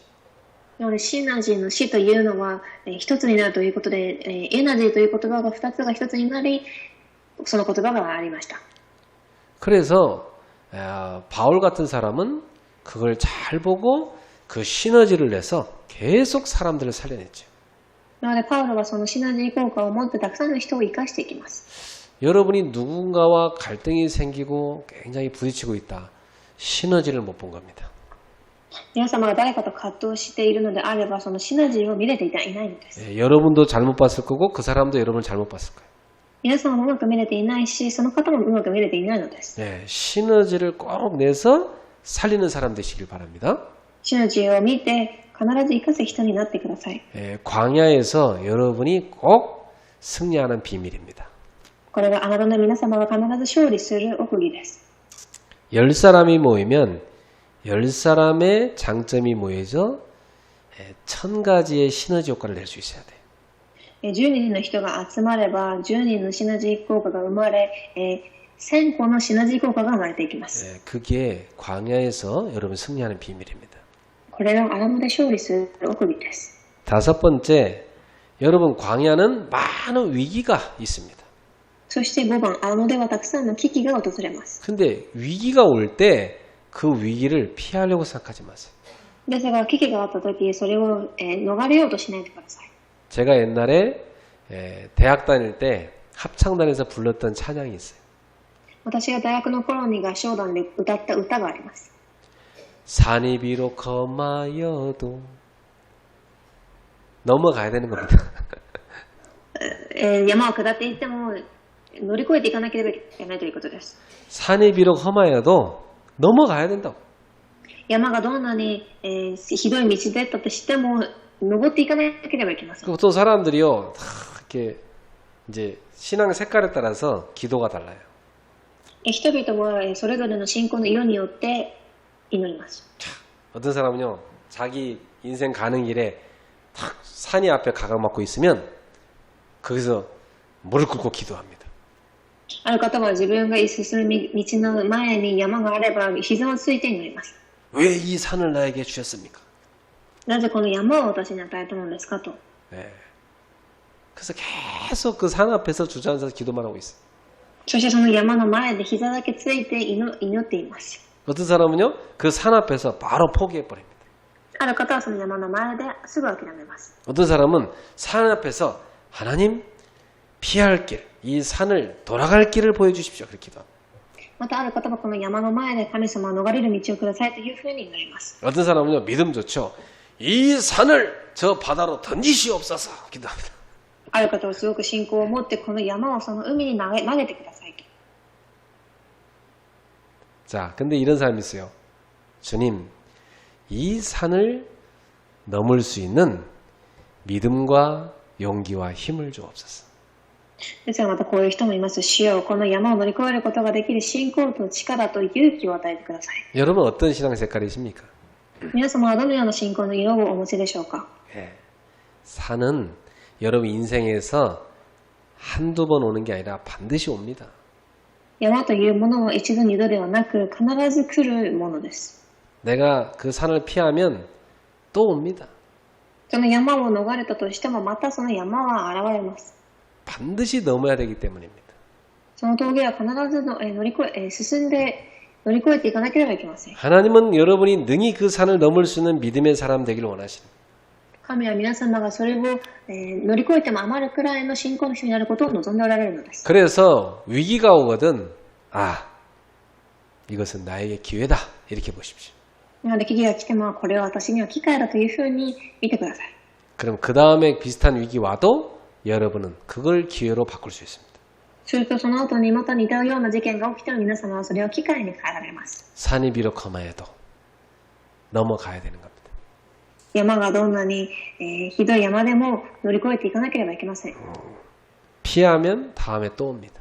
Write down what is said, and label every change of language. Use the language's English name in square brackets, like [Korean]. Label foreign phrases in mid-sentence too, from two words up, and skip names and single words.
[Japanese] なのでシナジーの死というのは一つになるということで、エナジーという言葉が二つが一つになり、その言葉がありました。 [Korean] 그래서 바울 같은 사람은 그걸 잘 보고 그 시너지를 내서 계속 사람들을 살려냈죠. [Japanese] なのでパウロはそのシナジー効果を持ってたくさんの人を生かしていきます。 [Korean] 여러분이 누군가와 갈등이 생기고 굉장히 부딪히고 있다. 시너지를 못 본 겁니다. [Japanese] 皆様が誰かと葛藤しているのであれば、そのシナジーを見れていないのです。 [Korean] 여러분도 잘못 봤을 거고 그 사람도 여러분을 잘못 봤을 거예요. [Japanese] 皆様もうまく見れていないし、その方もうまく見れていないのです。 [Korean] 시너지를 꼭 내서 살리는 사람 되시길 바랍니다. [Japanese] シナジーを見て必ず生かす人になってください。 [Korean] 광야에서 여러분이 꼭 승리하는 비밀입니다. [Japanese] これがあなたの皆様が必ず勝利する奥義です。 [Korean] 10사람이 모이면 10사람의 장점이 모여서 1000가지의 시너지 효과를 낼 수 있어야 돼요. [Japanese] 10 人の人が集まれば10人のシナジー効果が生まれ、1000個のシナジー効果が生まれていきます。 [Korean] 그게 광야에서 여러분 승리하는 비밀입니다. [Japanese] これがアラムで勝利する奥義です。 [Korean] 다섯 번째, 여러분 광야는 많은 위기가 있습니다. [Japanese] そして5番、アラムではたくさんの危機が訪れます。 [Korean] 근데 위기가 올 때 그 위기를 피하려고 생각하지 마세요. [Japanese] ですが危機があった時、それを逃れようとしないでください。 [Korean] 제가 옛날에 대학 다닐 때 합창단에서 불렀던 찬양이 있어요. [Japanese] 私が大学の頃に合唱団で歌った歌があります。 [Korean] 산이 비록 험하여도 넘어가야 되는 겁니다. [Japanese] 山を下っていっても乗り越えていかなければいけないということです。 [Korean] 산이 비록 험하여도 넘어가야 된다고. [Japanese] 山がどんなに、ひどい道だったとしても登っていかなければいけません。 [Korean] 또 사람들이요, 이렇게 이제 신앙 색깔에 따라서 기도가 달라요. [Japanese] 人々はそれぞれの信仰の色によって祈ります。 [Korean] 어떤 사람은요, 자기 인생 가는 길에 탁 산이 앞에 가로막고 있으면 거기서 무릎 꿇고 기도합니다. [Japanese] ある方は自分が進む道の前に山があれば膝をついて祈ります。 [Korean] 왜 이 산을 나에게 주셨습니까? [Japanese] なぜこの山を私に与えたのですかと。 [Korean] 네. 그래서 계속 그 산 앞에서 주저앉아서 기도만 하고 있어요. [Japanese] そしてその山の前で膝だけついて祈っています。 [Korean] 어떤 사람은요, 그 산 앞에서 바로 포기해버립니다. [Japanese] ある方はその山の前ですぐ諦めます。 [Korean] 어떤 사람은 산 앞에서 하나님 피할 길, 이 산을 돌아갈 길을 보여주십시오. 그렇게 기도합니다. [Japanese] またある方はこの山の前で神様を逃れる道をくださいというふうに祈ります。 [Korean] 어떤 사람은요, 믿음 좋죠. 이 산을 저 바다로 던지시옵소서 기도합니다. [Japanese] ある方はすごく信仰を持ってこの山をその海に投げてくださいと。 [Korean] 자, 근데 이런 사람이 있어요. 주님, 이 산을 넘을 수 있는 믿음과 용기와 힘을 주옵소서. [Japanese] ですがまたこういう人もいます。主よ、この山を乗り越えることができる信仰と力と勇気を与えてください。 [Korean] 여러분 어떤 신앙 색깔이십니까? [Japanese] 皆様はどのような信仰の色をお持ちでしょうか。 [Korean] 산은 여러분 인생에서 한두 번 오는 게 아니라 반드시 옵니다. [Japanese] 山というものは一度二度ではなく必ず来るものです。 [Korean] 내가 그 산을 피하면 또 옵니다. [Japanese] その山を逃れたとしてもまたその山は現れます。 [Korean] 반드시 넘어야 되기 때문입니다. [Japanese] その峠は必ず進んで乗り越えていかなければいけません。 [Korean] 하나님은 여러분이 능히 그 산을 넘을 수 있는 믿음의 사람 되기를 원하십니다. [Japanese] 神は皆様がそれを、乗り越えても余るくらいの信仰の人になることを望んでおられるのです。 [Korean] 그래서 위기가 오거든 이것은 나에게 기회다 이렇게 보십시오. [Japanese] なので危機が来てもこれは私には機会だというふうに見てください。 [Korean] 그럼 그 다음에 비슷한 위기 와도 여러분은 그걸 기회로 바꿀 수 있습니다. [Japanese] するとその後にまた似たような事件が起きても皆様はそれを機会に変えられます。 [Korean] 산이 비록 험해도 넘어가야 되는 겁니다. [Japanese] 山がどんなに、ひどい山でも乗り越えていかなければいけません。 [Korean] 피하면 다음에 또 옵니다.